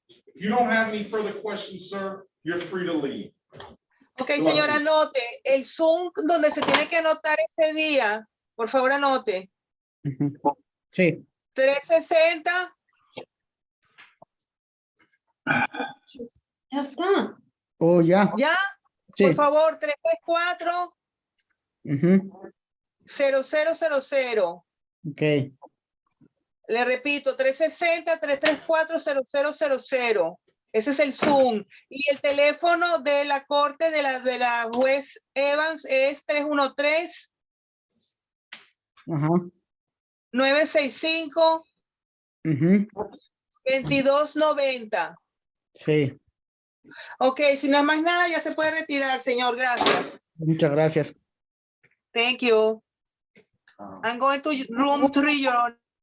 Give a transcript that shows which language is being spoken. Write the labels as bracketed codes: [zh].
[en] If you don't have any further questions, sir, you're free to leave. [es] Ok, señora, anote. El Zoom donde se tiene que anotar ese día, por favor, anote. Sí. 360. Ya está. Oh, ya. ¿Ya? Sí. Por favor, 334. Ujú. 0000. Ok. Le repito, 360-334-0000. Ese es el Zoom. Y el teléfono de la corte de la juez Evans es 313 Ajá. 965 Ujú. 2290. Sí. Ok, si no hay más nada, ya se puede retirar, señor. Gracias. Muchas gracias. [en] Thank you. I'm going to room 3, Your Honor.